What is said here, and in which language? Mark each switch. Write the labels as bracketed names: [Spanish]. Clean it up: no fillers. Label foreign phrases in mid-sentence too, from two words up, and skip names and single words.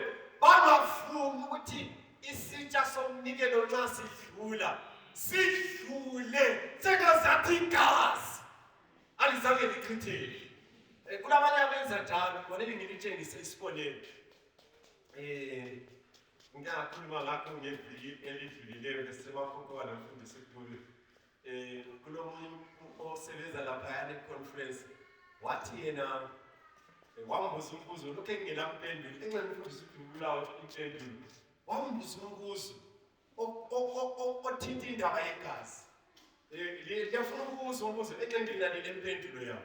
[North Ndebele] Bangafuni ukuthi isitsha somnikelo nxa sidlule sengazathi igazi alizange lichitheke. Kulabanye abenza njalo, kufanele ngilitshengise isibonelo. Ngiyakhuluma ngakho ngeviki elidlulileyo besemakhokho nabafundisi kulo. Kulomunye osebenza lapha e-conference wathi yena wambuza umbuzo lokho engelampendulo enxa umfundisi ubulawa impendulo. Wambuza umbuzo othinta indaba yegazi. Liyafuna ukubuza umbuzo enxa nginanele impendulo yawo.